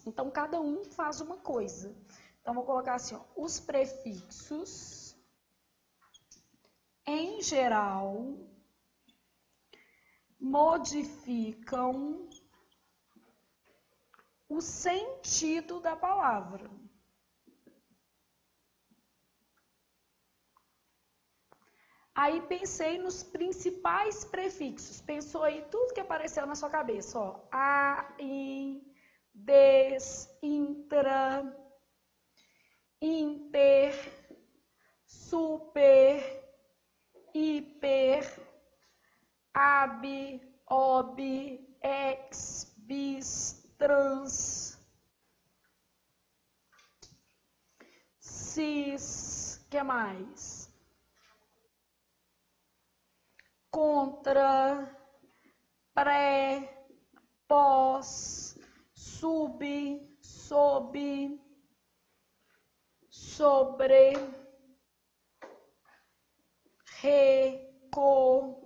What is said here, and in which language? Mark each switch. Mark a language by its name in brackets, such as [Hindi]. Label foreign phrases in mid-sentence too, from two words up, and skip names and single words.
[Portuguese] Então, cada um faz uma coisa. Então, vou colocar assim, ó, os prefixos, em geral, modificam o sentido da palavra. Aí pensei nos principais prefixos. Pensou aí tudo que apareceu na sua cabeça, ó. A, in, des, intra, inter, super, hiper, ab, ob, ex, bis, trans, cis, que mais? Contra, pré, pós, sub, sob, sobre, re, co.